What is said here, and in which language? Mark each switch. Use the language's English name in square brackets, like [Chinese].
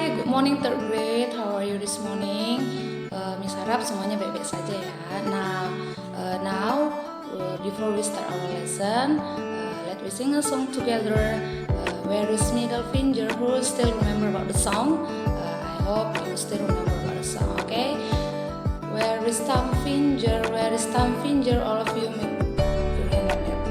[English] morning third grade, how are you this morning? [Indonesian] Miss harap semuanya baik-baik saja ya. [English] Now, before we start our lesson, let we sing a song together. Where is middle finger? Who still remember about the song? I hope you still remember about the song. Okay. Where is thumb finger? Where is thumb finger? All of you make your hand like that.